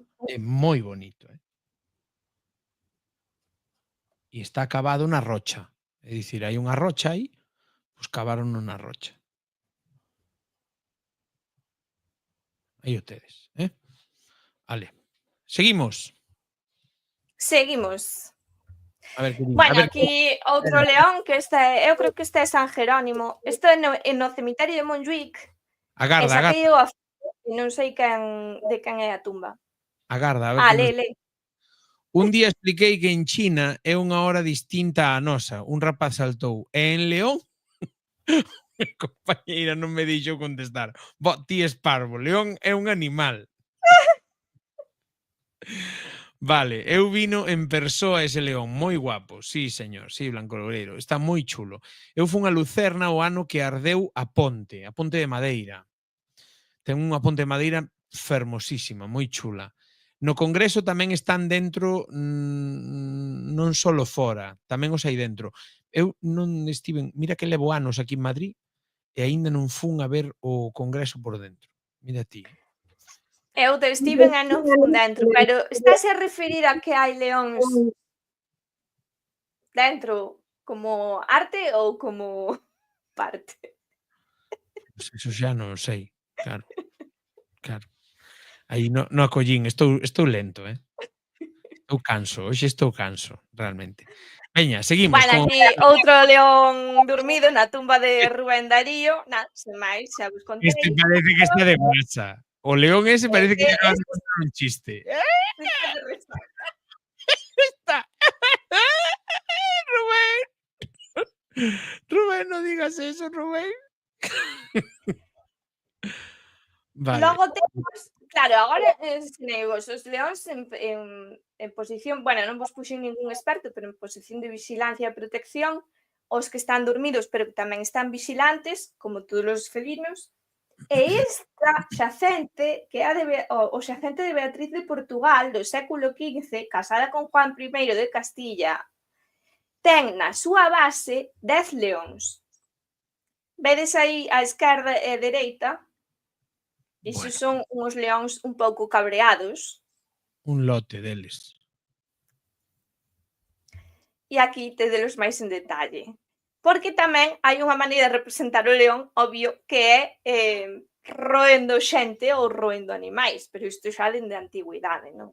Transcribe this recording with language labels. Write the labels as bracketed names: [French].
[Galician] É moi bonito, E está cavado na rocha. É dicir, hai unha rocha aí, pois cavaron na rocha. Aí o tedes, Vale. Seguimos. A ver, aquí outro león que eu creo que este é San Jerónimo. Isto é no cemiterio de Montjuic. Agarda. Non sei de quen é a tumba. Agarda, a ver. Le. Un día expliquei que en China é unha hora distinta á nosa. Un rapaz saltou. E en León? A compañeira non me deixou contestar. Ti es parvo. León é un animal. Vale, eu vino en persoa ese león, moi guapo, sí, señor, sí, Blanco Loureiro, está moi chulo. Eu fun a Lucerna o ano que ardeu a ponte de madeira. Ten unha ponte de madeira fermosísima, moi chula. No Congreso tamén están dentro, non solo fora, tamén os hai dentro. Eu non estiven, mira que levo anos aquí en Madrid e aínda non fun a ver o Congreso por dentro. Mira ti. Eu estiven e non fun dentro, pero estás a referir a que hai leóns dentro como arte ou como parte? Pois eso xa non sei, claro, claro. Aí no acollín, estou lento, Estou canso, hoxe estou canso, realmente. Veña, seguimos Bueno, con aquí outro león dormido na tumba de Rubén Darío, sen máis, xa vos contei. este parece que está de guasa. O león ese parece que lle acaban de contar un chiste. Está. Rubén. [Spanish] Rubén, no digas eso, Rubén. [Galician] Vale. Logo temos, claro, agora ensinei-vos os leóns en posición, bueno, non vos puxen ningún experto, pero en posición de vixilancia e protección, os que están dormidos, pero que tamén están vixilantes, como todos os felinos, e esta xacente, que é o xacente de Beatriz de Portugal do século XV, casada con Juan I de Castilla, ten na súa base 10 leóns. Vedes aí á esquerda e a dereita? Isos son uns leóns un pouco cabreados. Un lote deles. E aquí tedelos máis en detalle. Porque tamén hai unha maneira de representar o león, obvio, que é roendo xente ou roendo animais, pero isto xa dende a antigüidade, non?